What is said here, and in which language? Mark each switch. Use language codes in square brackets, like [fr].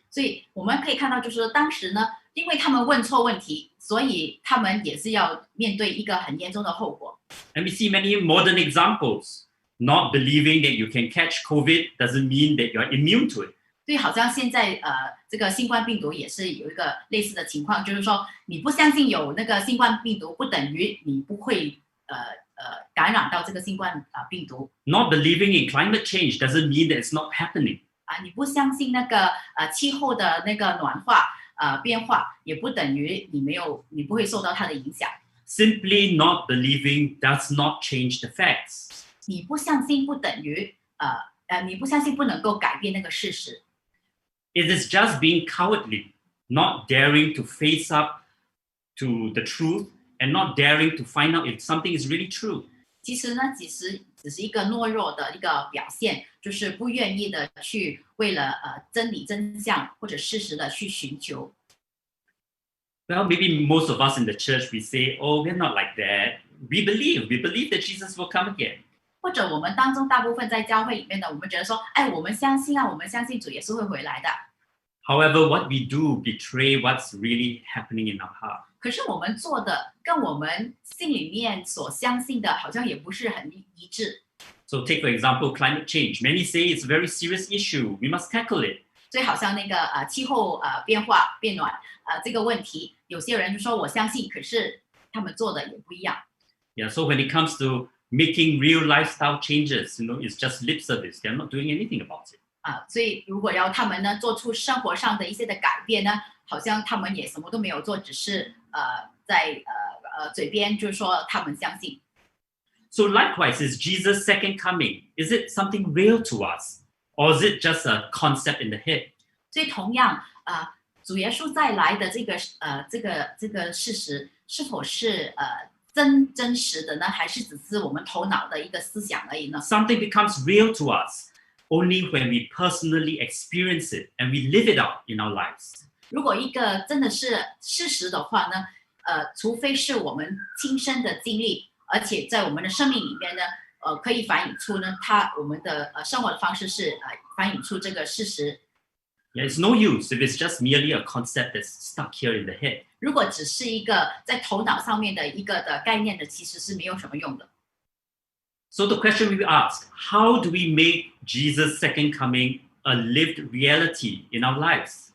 [zh] 所以我们可以看到，就是说当时呢，因为他们问错问题，所以他们也是要面对一个很严重的后果。 [en] And we see many modern examples. Not believing that you can catch COVID doesn't mean that you're immune to it. [zh] 所以好像现在这个新冠病毒也是有一个类似的情况，就是说你不相信有那个新冠病毒，不等于你不会感染到这个新冠病毒。 [en] Not believing in climate change doesn't mean that it's not happening. [zh] 你不相信那个气候的那个暖化变化，也不等于你不会受到它的影响。 [en] Simply not believing does not change the facts. [zh] 你不相信不等于你不相信不能够改变那个事实。 [en] It is just being cowardly, not daring to face up to the truth and not daring to find out if something is really true. [zh] 其实呢，只是一个懦弱的一个表现，就是不愿意的去为了真理真相或者事实的去寻求。 [en] Well, maybe most of us in the church, we say, oh, we're not like that. We believe that Jesus will come again. [zh] 或者我们当中大部分在教会里面的，我们觉得说，我们相信我们相信主耶稣会回来的。 [en] However, what we do betray what's really happening in our heart. [zh] 可是我们做的跟我们心里面所相信的，好像也不是很一致。 [en] So take for example, climate change. Many say it's a very serious issue. We must tackle it. [zh] 所以好像那个气候变化变暖这个问题，有些人就说我相信，可是他们做的也不一样。 [en] Yeah, so when it comes to making real lifestyle changes, it's just lip service. They're not doing anything about it. [zh] 所以如果要他们呢做出生活上的一些的改变呢，好像他们也什么都没有做，只是在嘴边就是说他们相信。 [en] So likewise, is Jesus' second coming? Is it something real to us, or is it just a concept in the head? [zh] 所以同样主耶稣再来的这个事实，是否是真实的呢？还是只是我们头脑的一个思想而已呢？ [en] Something becomes real to us only when we personally experience it and we live it out in our lives. [zh] 如果一个真的是事实的话呢，除非是我们亲身的经历，而且在我们的生命里面呢，可以反映出呢，我们的生活的方式是反映出这个事实。 [en] Yeah, it's no use if it's just merely a concept that's stuck here in the head. [zh] 如果只是一个在头脑上面的一个的概念的，其实是没有什么用的。 [en] So the question we ask, how do we make Jesus' second coming a lived reality in our lives?